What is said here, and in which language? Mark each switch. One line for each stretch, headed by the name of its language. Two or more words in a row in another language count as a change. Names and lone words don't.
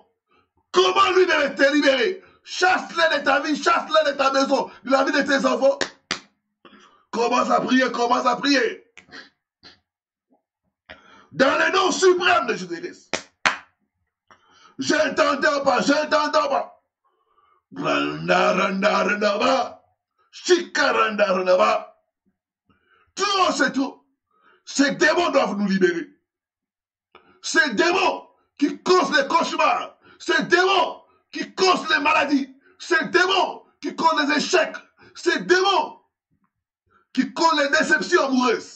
French: Comment lui de te libérer? Chasse-les de ta vie, chasse-les de ta maison, de la vie de tes enfants. Commence à prier, commence à prier. Dans le nom suprême de Jésus-Christ. Je ne t'entends pas, je ne t'entends pas. Randa, randa, randa, ba. Chika, randa, randa, ba. Tout, c'est tout. Ces démons doivent nous libérer. Ces démons qui causent les cauchemars. Ces démons qui causent les maladies. Ces démons qui causent les échecs. Ces démons qui causent les déceptions amoureuses.